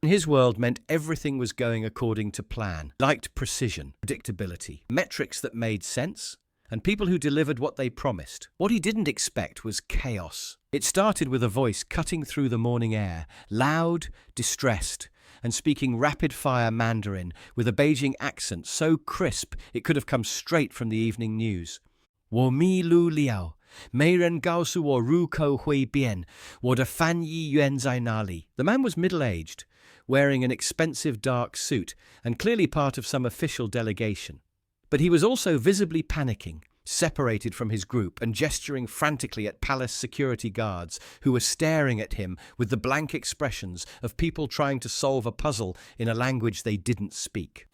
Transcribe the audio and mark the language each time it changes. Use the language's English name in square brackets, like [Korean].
[English] In his world meant everything was going according to plan. Liked precision, predictability, metrics that made sense, and people who delivered what they promised. What he didn't expect was chaos. It started with a voice cutting through the morning air, loud, distressed, and speaking rapid-fire Mandarin with a Beijing accent so crisp it could have come straight from the evening news. [Chinese] 我迷路了，没人告诉我入口会变，我的翻译员在哪里? [English] The man was middle-aged, wearing an expensive dark suit and clearly part of some official delegation. But he was also visibly panicking, separated from his group and gesturing frantically at palace security guards who were staring at him with the blank expressions of people trying to solve a puzzle in a language they didn't speak.